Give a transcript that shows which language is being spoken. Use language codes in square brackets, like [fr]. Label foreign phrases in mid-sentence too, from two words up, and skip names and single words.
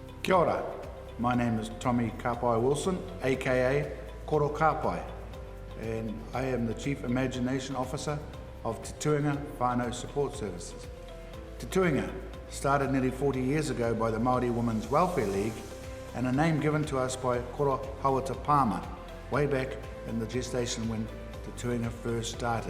[mi] Kia ora, [en] my name is Tommy Kapai Wilson, aka Koro Kapai, and I am the Chief Imagination Officer of Tuinga Whanau Support Services. Tuinga started nearly 40 years ago by the Māori Women's Welfare League and a name given to us by Koro Hawata Palmer way back in the gestation when Tuinga first started.